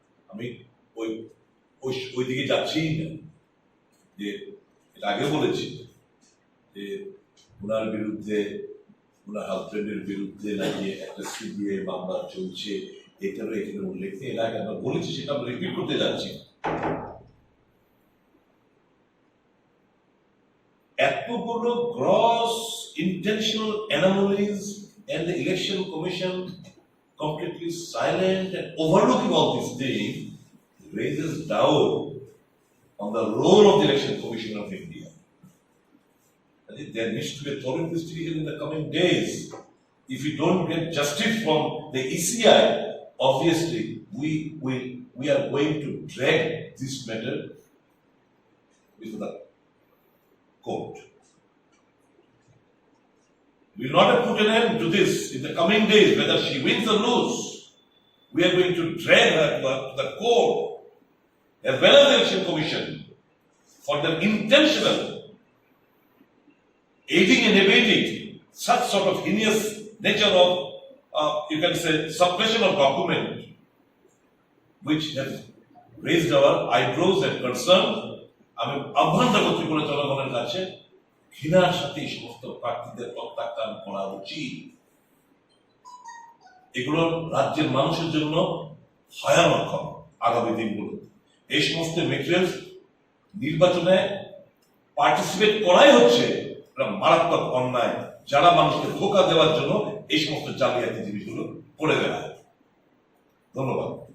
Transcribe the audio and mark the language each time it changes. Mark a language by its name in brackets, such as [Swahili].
[Bangla] আমি ওই দিকে যাচ্ছি না, যে এটা আগে বলেছি যে ওনার বিরুদ্ধে, ওনার হাজবেন্ডের বিরুদ্ধে নাকি একটা সিবিআই মামলা চলছে, এটারও এখানে উল্লেখ নেই। এর আগে আমরা বলেছি, সেটা আমরা রিপিট করতে যাচ্ছি। [English] এতগুলো gross intentional anomalies and the election commission completely silent and overlooking all these things raises doubt on the role of the Election Commission of India. I think there needs to be a thorough investigation in the coming days. If we don't get justice from the ECI, obviously we are going to drag this matter before the court. We will not have put an end to this in the coming days, whether she wins or lose. We are going to drag her to the court, as well as the Election Commission, for the intentional aiding and abetting such sort of heinous nature of, you can say, suppression of document, which has raised our eyebrows and concern. [Bangla] আমি আহ্বান জানাবো ত্রিপুরা জনগণের কাছে, ঘৃণার সাথে এই সমস্ত প্রার্থীদের প্রত্যাখ্যান করা উচিত। এগুলো রাজ্যের মানুষের জন্য ভয়ানক আগামী দিনগুলো। এই সমস্ত মেটেরিয়ালস নির্বাচনে পার্টিসিপেট করাই হচ্ছে মারাত্মক অন্যায়, যারা মানুষকে ধোঁকা দেওয়ার জন্য এই সমস্ত জালিয়াতি জিনিসগুলো করে দেয়। ধন্যবাদ।